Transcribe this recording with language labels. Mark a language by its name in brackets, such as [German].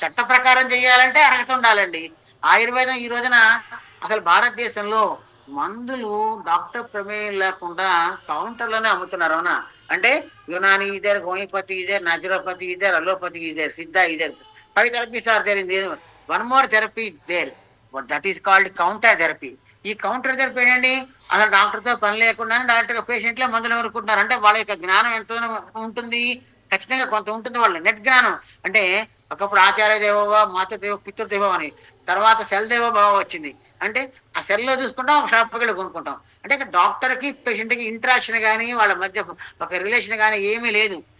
[Telugu] చట్ట ప్రకారం చేయాలంటే అర్హత ఉండాలండి. ఆయుర్వేదం ఈ రోజున అసలు భారతదేశంలో మందులు డాక్టర్ ప్రమేయం లేకుండా కౌంటర్లోనే అమ్ముతున్నారు. అవునా? [English] అంటే యునాని ఇదేర్, హోమియోపతి ఇదేర్, naturopathy ఇదేర్, అలోపతి ఇదేర్, సిద్ధ ఇదేర్, 5 therapies are there in there. One more therapy there, but that is called counter therapy. [Telugu] ఈ కౌంటర్ థెరపీ ఏంటండి? అసలు డాక్టర్తో పని లేకుండా డైరెక్ట్గా పేషెంట్లే మందులు కొనుక్కుంటున్నారు. అంటే వాళ్ళ యొక్క జ్ఞానం ఎంత ఉంటుంది? ఖచ్చితంగా కొంత ఉంటుంది వాళ్ళ నెట్ జ్ఞానం. అంటే ఒకప్పుడు [Sanskrit] ఆచార్య దేవోభవ, మాతృదేవ, పితృదేవో [Telugu] అని, తర్వాత సెల్ దేవోభవ వచ్చింది. అంటే ఆ సెల్లో చూసుకుంటాం, షాప్కి వెళ్ళి కొనుక్కుంటాం. అంటే ఇక్కడ డాక్టర్కి పేషెంట్కి ఇంటరాక్షన్ కానీ వాళ్ళ మధ్య ఒక రిలేషన్ కానీ ఏమీ లేదు.